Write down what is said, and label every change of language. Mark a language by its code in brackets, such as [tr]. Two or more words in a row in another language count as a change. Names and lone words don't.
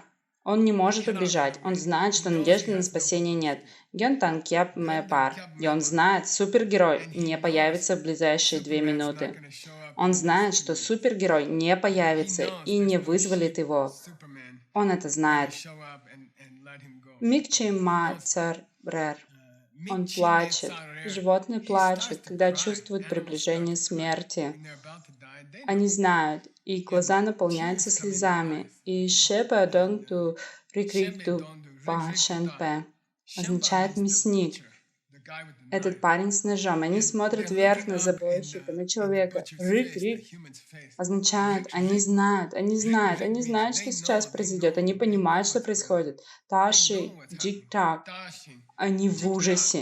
[ru] Он не может убежать. Он знает, что надежды на спасение нет. [bo] Гёнтан кьяп мэпар. [ru] И он знает, супергерой не появится в ближайшие 2 минуты. Он знает, что супергерой не появится и не вызволит его. Он это знает. [bo] Микчи ма царрер. [ru] Он плачет. Животные плачут, когда чувствуют приближение смерти. Они знают, и глаза наполняются слезами. И [bo] шепа донгту рикрикту па шенпе [ru] означает мясник. Этот парень с ножом. Они смотрят вверх на забойщика, на человека. Рик-рик означает, они знают, что сейчас произойдет. Они понимают, что происходит. [bo] Таши, джик-так. [ru] Они в ужасе.